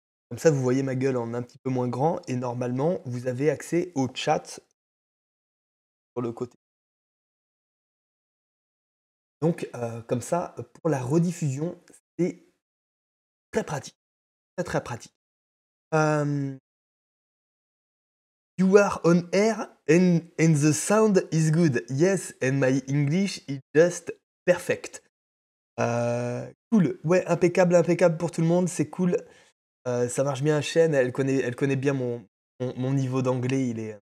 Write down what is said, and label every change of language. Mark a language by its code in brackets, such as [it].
[fr] Comme ça, vous voyez ma gueule en un petit peu moins grand et normalement, vous avez accès au chat sur le côté. Donc, comme ça, pour la rediffusion, c'est très pratique. Très, très pratique. [en] You are on air and the sound is good. Yes, and my English is just perfect. Cool. [fr] Ouais, impeccable, impeccable pour tout le monde. C'est cool. Ça marche bien à chaîne. Elle connaît bien mon niveau d'anglais. Il est.